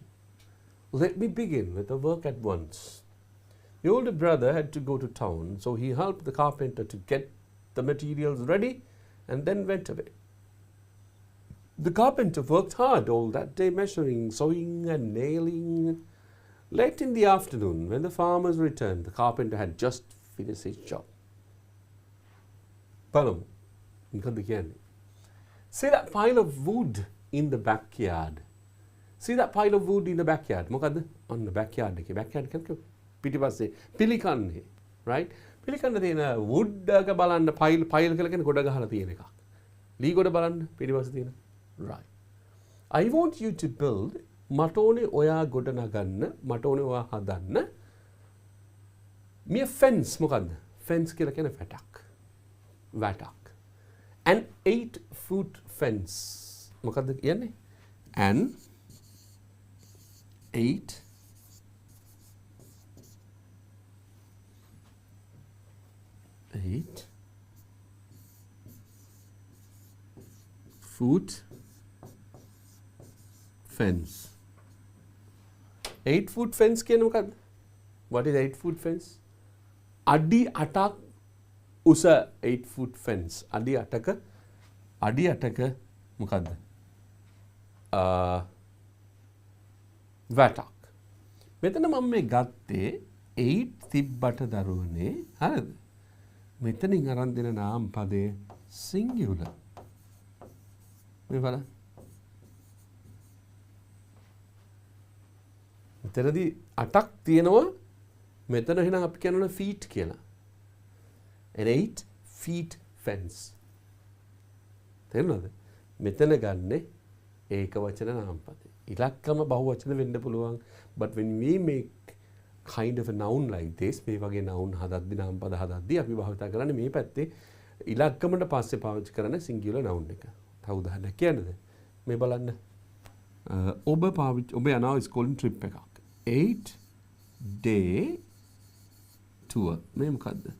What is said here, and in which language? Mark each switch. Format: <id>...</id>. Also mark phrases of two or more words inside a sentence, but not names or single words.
<en>Let me begin with the work at once. The older brother had to go to town, so he helped the carpenter to get the materials ready and then went away. The carpenter worked hard all that day, measuring, sawing and nailing. Late in the afternoon, when the farmers returned, the carpenter had just finished his job. Palamu,</en> <si>මොකද කියන්නේ?</si> <en>See that pile of wood in the backyard. See that pile of wood in the backyard.</en> <si>මොකද්ද?</si> <en>On the backyard</en> <si>එකේ. backyard කියන්නේ පිටිපස්සේ පිළිකන්නේ. Right? පිළිකන්න තියෙන wood එක බලන්න pile කියලා කියන්නේ ගොඩ ගහලා තියෙන එකක්. ලී ගොඩ බලන්න පිටිපස්සේ තියෙන.</si> <en>Right. I want you to build</en> <si>මට ඕනේ ඔයා ගොඩ නගන්න මට ඕනේ ඔයා හදන්න මේ fence මොකද්ද? fence කියලා කියන්නේ වැටක්. වැටක්.</si> <en>An 8-foot fence.</en> <si>මොකද්ද කියන්නේ?</si> <en>An 8-foot fence. 8-foot fence</en> <si>කියන්නේ මොකද්ද?</si> <en>What is 8-foot fence?</en> <si>අඩි 8ක් උස</si> <en>8-foot fence.</en> <si>අඩි 8ක මොකද්ද? වැටක්. මෙතන මම මේ ගත්තේ 8 තිබ්බට දරුවනේ. හරිද? මෙතනින් අරන් දෙන නාම පදේ singular. මේ බලන්න. මෙතනදී 8ක් තියෙනවා. මෙතන එහෙනම් අපි කියනවා feet කියලා.</si> <en>An 8-feet fence.</en> <si>තේරුණාද? මෙතන ගන්නේ ඒක වචන නාම පදේ. ඉලක්කම බහුවචන වෙන්න පුළුවන්.</si> <en>But when we make kind of a noun like this,</en> <si>මේ වගේ noun හදද්දි නාම පද හදද්දි අපි භාවිත කරන්නේ මේ පැත්තේ ඉලක්කමට පස්සේ පාවිච්චි කරන singular noun එක. තව උදාහරණයක් කියන්නද? මේ බලන්න. ඔබ යනවා ඉස්කෝලෙන් ට්‍රිප් එකක්.</si> <en>8-day tour.</en> <si>මේ මොකද්ද?</si>